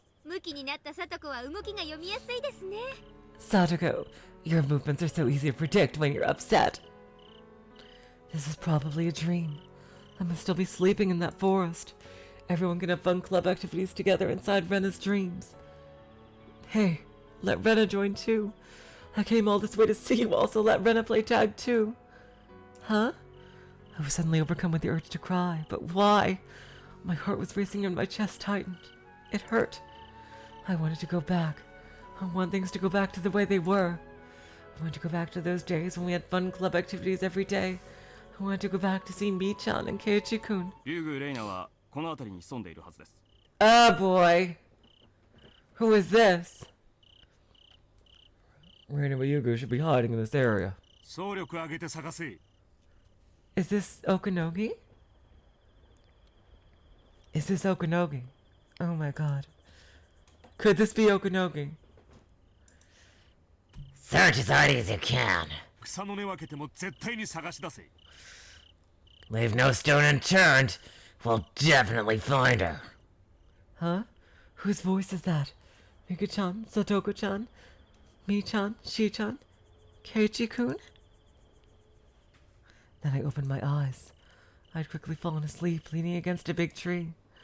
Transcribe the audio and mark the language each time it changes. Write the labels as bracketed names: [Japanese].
[Japanese] 向きになったさとこは動きが読みやすいですね [English] Satoko, your movements are so easy to predict when you're upset. This is probably a dream. I must still be sleeping in that forest. Everyone can have fun club activities together inside Rena's dreams. Hey, let Rena join too. I came all this way to see you also let Rena play tag too. Huh? I was suddenly overcome with the urge to cry, but why? My heart was racing and my chest tightened. It hurt. I wanted to go back. I want things to go back to the way they were. I want to go back to those days when we had fun club activities every day. I want to go back to see Mion and Keiichi-kun. [Japanese] リュウグレイナはこの辺りに潜んでいるはずです。 [English] Oh boy. Who is this? Rena and Yugu should be hiding in this area. [Japanese] 総力上げて探せ。 [English] Is this Okanogi? Is this Okanogi? Oh my god. Could this be Okanogi? Search as hard as you can. [Japanese] 草の根分けても絶対に探し出せ。 [English] Leave no stone unturned. We'll definitely find her. Huh? Whose voice is that? Rika-chan? Satoko-chan? Mi-chan? Shi-chan? Keiichi-kun? Then I opened my eyes. I'd quickly fallen asleep, leaning against a big tree.